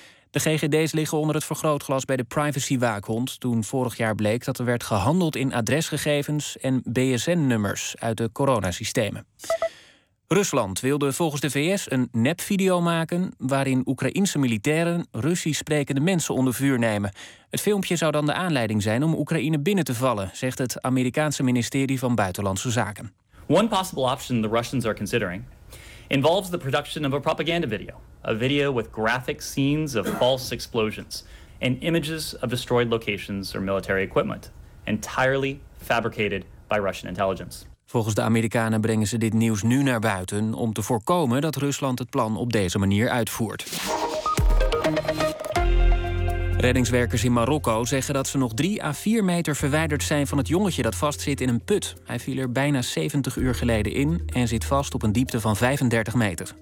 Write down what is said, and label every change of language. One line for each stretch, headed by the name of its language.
Dutch: De GGD's liggen onder het vergrootglas bij de privacywaakhond, toen vorig jaar bleek dat er werd gehandeld in adresgegevens en BSN-nummers uit de coronasystemen. Rusland wilde volgens de VS een nepvideo maken waarin Oekraïense militairen Russisch sprekende mensen onder vuur nemen. Het filmpje zou dan de aanleiding zijn om Oekraïne binnen te vallen, zegt het Amerikaanse ministerie van Buitenlandse Zaken.
English: One possible option the Russians are considering involves the production of a propaganda video. A video with graphic scenes of false explosions and images of destroyed locations or military equipment, entirely fabricated by Russian intelligence.
Dutch: Volgens de Amerikanen brengen ze dit nieuws nu naar buiten om te voorkomen dat Rusland het plan op deze manier uitvoert. Reddingswerkers in Marokko zeggen dat ze nog 3 à 4 meter verwijderd zijn van het jongetje dat vastzit in een put. Hij viel er bijna 70 uur geleden in en zit vast op een diepte van 35 meter.